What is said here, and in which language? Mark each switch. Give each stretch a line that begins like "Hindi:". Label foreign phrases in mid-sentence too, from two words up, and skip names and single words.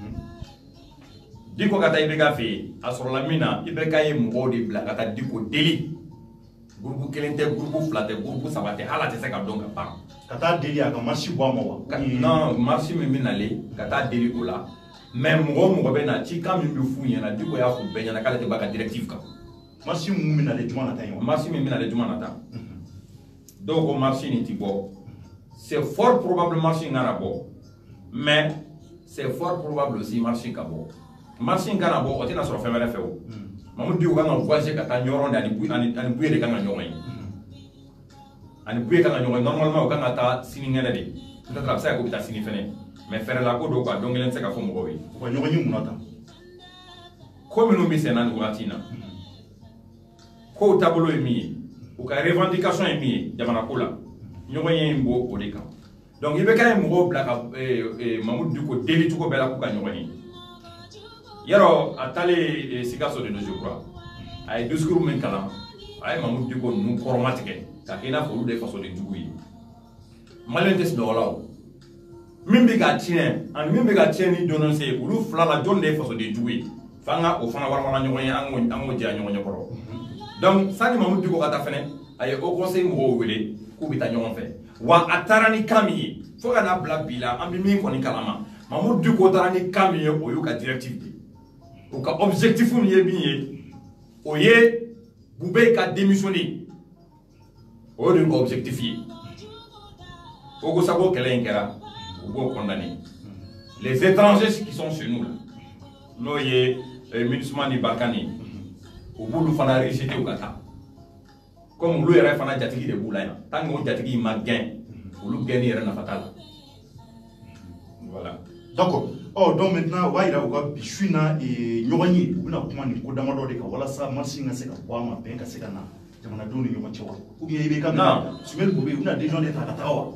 Bambara: Diko ka taa IBK fɛ yen a sɔrɔla min na IBK ye mɔgɔw de bila ka taa Diko deli groupe kelen tɛ groupe fila tɛ groupe saba tɛ hali a tɛ se ka dɔn ka ban ka taa deli a ka marche bɔ a ma wa non marche min bɛ nalen ka taa deli o la mais mɔgɔ o mɔgɔ bɛ na cikan min bɛ f'u ɲɛna Diko y'a fɔ bɛɛ ɲɛna k'ale tɛ b'a ka directive kan marche mun bɛ nalen juma nata ye wa marche min bɛ nalen juma nata dɔw ko marche nin ti bɔ
French: c'est fort probable
Bambara: marche in kana bɔ
French: mais c'est fort probable aussi
Bambara: marche in ka bɔ marche in kana bɔ o tɛna sɔrɔ fɛn wɛrɛ fɛ o Mamadou Diko kan ka voyager ka taa ɲɔrɔn de ani Buye de kan ka ɲɔgɔn ye ani Buye kan ka ɲɔgɔn ye normalement o kan ka taa sinikɛnɛ de peut-être a bɛ se ka kɛ o bɛ taa sini fɛnɛ mais fɛrɛla ko don quoi don kelen tɛ se ka fɔ mɔgɔw ye u ka ɲɔgɔn ye mun na tan ko minnu bɛ senna nin wagati in na kow taabolo ye min ye u ka revendication ye min ye jamana ko la ɲɔgɔn ye in b'o o de kan donc IBK ye mɔgɔw bila ka Mamadou Diko deli cogo bɛɛ la k'u ka ɲɔgɔn ye yarɔ a taalen Sikaso de don
French: je crois
Bambara: a ye discours min kalan a ye Mamadou Diko ninnu kɔrɔmatigɛ k'a kɛ i n'a fɔ olu de ye fasoden jugu ye maliyɛn tɛ sunɔgɔ la o min bɛ ka tiɲɛ ani min bɛ ka tiɲɛ ni dénoncé ye olu fila la jɔn de ye fasoden jugu ye f'an ka o fana warawala ɲɔgɔn ye an k'o jɛya ɲɔgɔn ɲɛ kɔrɔ donc sani Mamadou Diko ka taa fɛnɛ a ye Haut Conseil mɔgɔw wele k'u bɛ taa ɲɔgɔn fɛ wa a taara ni kan min ye fo ka n'a bila bi la an bɛ min kɔni kalama Mamadou Diko taara ni kan min ye o y'u ka directive de u ka objectif min ye min ye o ye Bubé ka démissionner o de y'u ka objectif ye o ko sago kɛlɛ in kɛra u b'o
French: condamner les étrangers qui sont chez nous là
Bambara: n'o ye MINUSMA ni Barkhane u b'olu fana rejeter u ka taa comme olu yɛrɛ fana jatigi de b'u la yan
French: tant que
Bambara: o jatigi ma gɛn olu gɛnni yɛrɛ nafa t'a la voilà
French: d'accord donc maintenant
Bambara: o b'a yira u ka bi su in na ɲɔgɔn ye u bɛna kuma nin ko damadɔ de kan walasa marche in ka se ka bɔ a ma bɛn ka se ka na jamanadenw ni ɲɔgɔn cɛ wa
French: ou bien
Bambara: IBK Sumani Bubé u bɛna décision de ta ka taga wa